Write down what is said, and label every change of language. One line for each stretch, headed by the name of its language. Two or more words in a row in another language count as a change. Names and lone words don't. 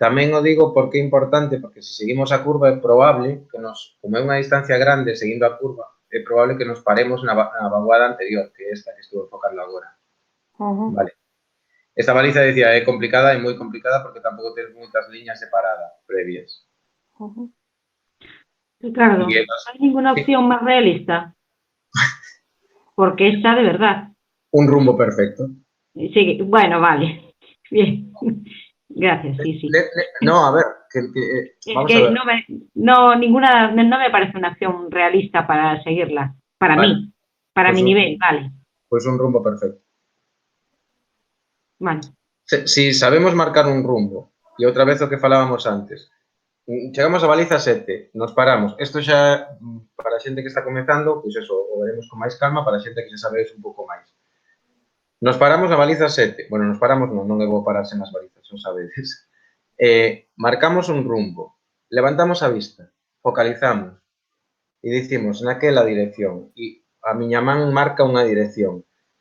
Galician: Tamén o digo porque é importante, porque se seguimos a curva é probable que como é unha distancia grande seguindo a curva, é probable que nos paremos na vaguada anterior, que é esta que estou enfocando agora. Vale. Esta baliza, decía, é complicada, é moi complicada porque tampouco tens moitas liñas de parada previas.
Spanish: Ricardo, ¿no hay ninguna opción más realista? Porque esta de verdad. Un rumbo perfecto. Sí, bueno, vale. Bien. Gracias, sí. No, a ver, vamos a ver. Ninguna, no me parece una opción realista para seguirla. Para mí, para mi nivel, vale. Pues un rumbo perfecto. Vale. Si sabemos marcar un rumbo,
Galician: e outra vez o que falábamos antes, chegamos a baliza 7, nos paramos. Isto xa, para a xente que está comezando, pois eso, o veremos con máis calma, para a xente que xa sabedes un pouco máis. Nos paramos a baliza 7. Bueno, nos paramos non é bo pararse nas balizas, non sabedes. Marcamos un rumbo, levantamos a vista, focalizamos e dicimos naquela dirección e a miña man marca unha dirección.